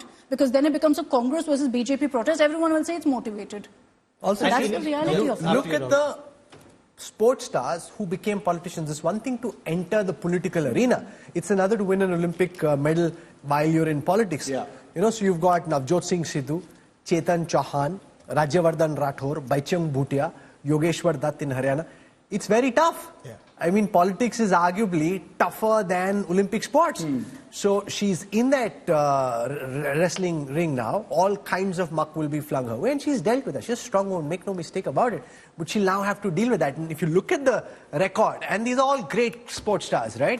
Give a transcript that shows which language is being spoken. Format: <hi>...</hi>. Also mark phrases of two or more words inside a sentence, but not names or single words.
<en>Because then it becomes a Congress versus BJP protest. Everyone will say it's motivated. Also, so that's the reality of it. Look at the sports stars who became politicians. It's one thing to enter the political arena. It's another to win an Olympic medal while you're in politics. Yeah. So you've got Navjot Singh Sidhu, Chetan Chauhan, Rajyavardhan Rathore, Baichung Bhutia, Yogeshwar Dutt in Haryana. It's very tough. Yeah. I mean, politics is arguably tougher than Olympic sports. So she's in that wrestling ring now. All kinds of muck will be flung her way, and she's dealt with that. She's a strong woman, make no mistake about it. But she'll now have to deal with that. And if you look at the record, and these are all great sports stars, right?</en>